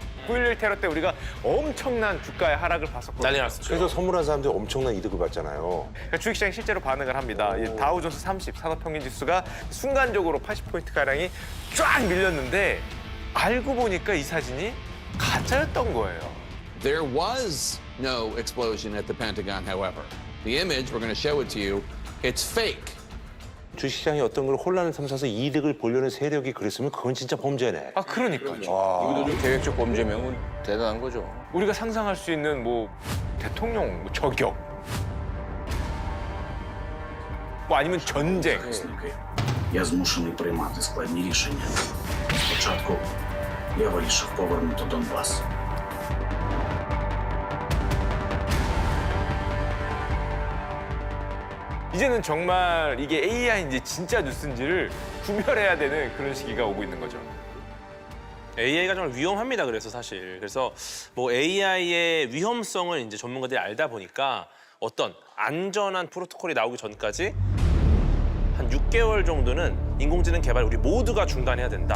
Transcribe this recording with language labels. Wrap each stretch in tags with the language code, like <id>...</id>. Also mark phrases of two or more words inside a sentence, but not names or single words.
<ko>9.11 테러 때 우리가 엄청난 주가의 하락을 봤었거든요. 난리 났었죠. 그래서 선물한 사람들이 엄청난 이득을 받잖아요. 그러니까 주식시장이 실제로 반응을 합니다. 이 다우존스 30 산업평균지수가 순간적으로 80포인트가량이 쫙 밀렸는데 알고 보니까 이 사진이 가짜였던 거예요.</ko> <en>There was no explosion at the Pentagon, however. The image, we're going to show it to you, it's fake.</en> <ko>주식시장이 어떤 걸 혼란을 삼아서 이득을 보려는 세력이 그랬으면 그건 진짜 범죄네. 그러니까요. 이것도 좀 계획적 범죄면 대단한 거죠. 우리가 상상할 수 있는 뭐 대통령 저격, 뭐 아니면 전쟁.</ko> <uk>Я змушений приймати складні рішення. Спочатку я вирішив повернути Донбас.</uk> <ko>이제는 정말 이게 AI인지 진짜 뉴스인지를 구별해야 되는 그런 시기가 오고 있는 거죠. AI가 정말 위험합니다. 그래서 사실 뭐 AI의 위험성을 이제 전문가들이 알다 보니까 어떤 안전한 프로토콜이 나오기 전까지 한 6개월 정도는 인공지능 개발 우리 모두가 중단해야 된다.</ko>